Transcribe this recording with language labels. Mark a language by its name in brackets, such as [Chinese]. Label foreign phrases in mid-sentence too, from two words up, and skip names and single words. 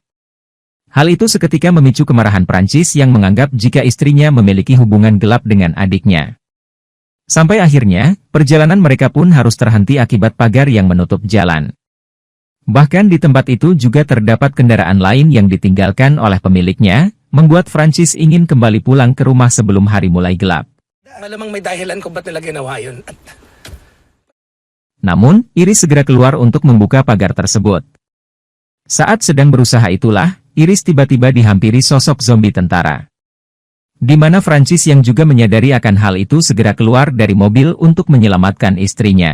[Indonesian] Hal itu seketika memicu kemarahan Prancis yang menganggap jika istrinya memiliki hubungan gelap dengan adiknya. Sampai akhirnya, perjalanan mereka pun harus terhenti akibat pagar yang menutup jalan. Bahkan di tempat itu juga terdapat kendaraan lain yang ditinggalkan oleh pemiliknya, membuat Prancis ingin kembali pulang ke rumah sebelum hari mulai gelap. [Filipino] Malamang may dahilan kung ba't nila ginawa yun. [Indonesian] Namun, Iris segera keluar untuk membuka pagar tersebut. Saat sedang berusaha itulah, Iris tiba-tiba dihampiri sosok zombie tentara. Di mana Francis yang juga menyadari akan hal itu segera keluar dari mobil untuk menyelamatkan istrinya.